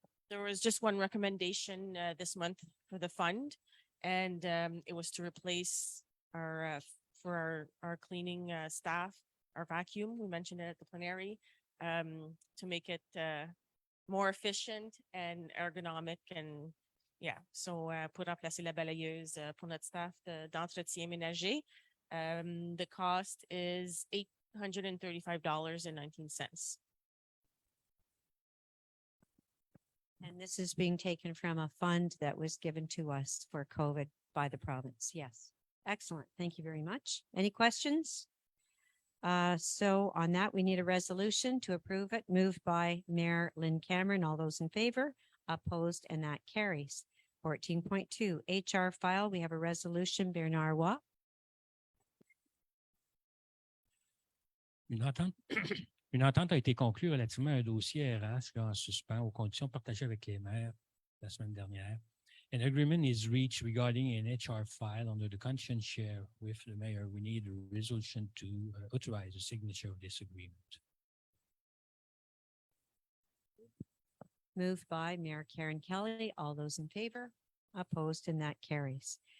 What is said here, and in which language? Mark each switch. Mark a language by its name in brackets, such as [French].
[English] There was just one recommendation this month for the fund, and it was to replace for our cleaning staff, our vacuum. We mentioned it at the plenary to make it more efficient and ergonomic, and yeah. [French] So pour remplacer la balayeuse pour notre staff d'entretien ménager. [English] The cost is $835.19. and this is being taken from a fund that was given to us for COVID by the province. Yes. Excellent. Thank you very much. Any questions? So on that, we need a resolution to approve it, moved by Mayor Lynn Cameron. All those in favor, opposed, and that carries. 14.2 HR file. We have a resolution, Bernard Watt. [French] Une entente, une entente a été conclue relativement à un dossier RH là, en suspens aux conditions partagées avec les maires la semaine dernière. [English] An agreement is reached regarding an HR file under the conscience share with the mayor. We need a resolution to authorize the signature of this agreement. Moved by Mayor Karen Kelly. All those in favor, opposed, and that carries.